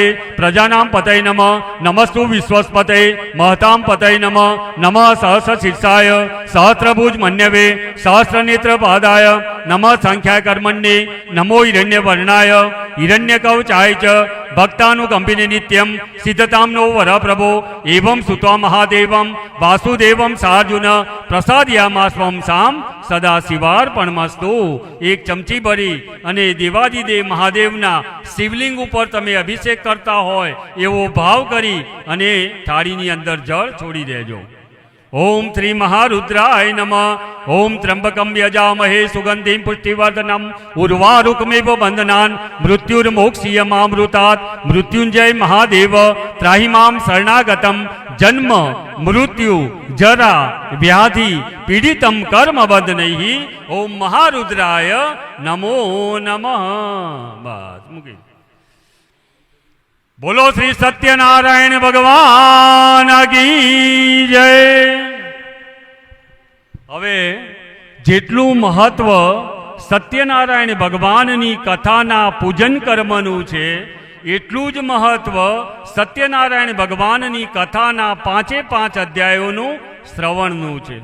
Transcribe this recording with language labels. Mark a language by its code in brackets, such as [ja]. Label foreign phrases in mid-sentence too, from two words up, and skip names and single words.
[sa] प्रजानां पतये नमः नमस्तु विश्वस्पते महतां पतये नमः नमः सहस्रशीर्षाय सहस्रभुज मन्यवे सहस्रनेत्र पादाय नमः संख्याय कर्मण्ये नमो हिरण्यवर्णाय हिरण्यकवचाय च भक्तानुकंपिने नित्यं सिद्धतां नो वर प्रभो एवं सुत्वा महादेवं वासुदेवं सार्जुन प्रसादयामास्वं साम सदा शिवार्पणमस्तु. [gu] એક ચમચી ભરી અને દેવાદિદેવ મહાદેવના શિવલિંગ ઉપર તમે અભિષેક કરતા હોય એવો ભાવ કરી અને થાળીની અંદર જળ છોડી દેજો. [sa] ओम श्री महारुद्राय नमः. ओम त्र्यंबकं यजामहे सुगंधिं पुष्टिवर्धनम् उर्वारुकमेव बंधनान् मृत्युर्मोक्षीयमामृतात्. मृत्युंजय महादेव त्राहि मां शरणागतं जन्म मृत्यु जरा व्याधि पीड़ितं कर्म बंधनैः. ओम महारुद्राय नमो नमः. [gu] બસ મૂકી. [hi] बोलो श्री सत्यनारायण भगवान की जय. [gu] હવે જેટલું મહત્વ સત્યનારાયણ ભગવાનની કથાના પૂજન કર્મનું છે એટલું જ મહત્વ સત્યનારાયણ ભગવાનની કથાના 5 અધ્યાયોનું શ્રવણનું છે.